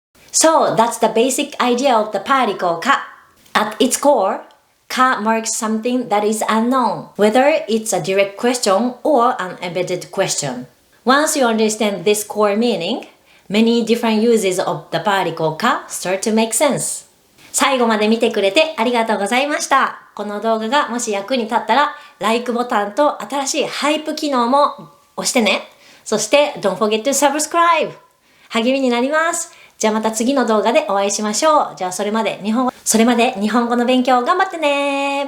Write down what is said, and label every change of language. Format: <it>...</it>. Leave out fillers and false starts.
<en>So, that's the basic idea of the particle か. At its core, か marks something that is unknown, whether it's a direct question or an embedded question. Once you understand this core meaning, many different uses of the particle か start to make sense.</en> <ja>最後まで見てくれてありがとうございました。この動画がもし役に立ったら、LIKE ボタンと新しいハイプ機能も押してね。そして、</ja> <en>Don't forget to subscribe!</en> <ja>励みになります。じゃあまた次の動画でお会いしましょう。じゃあそれまで日本語の勉強頑張ってね。</ja>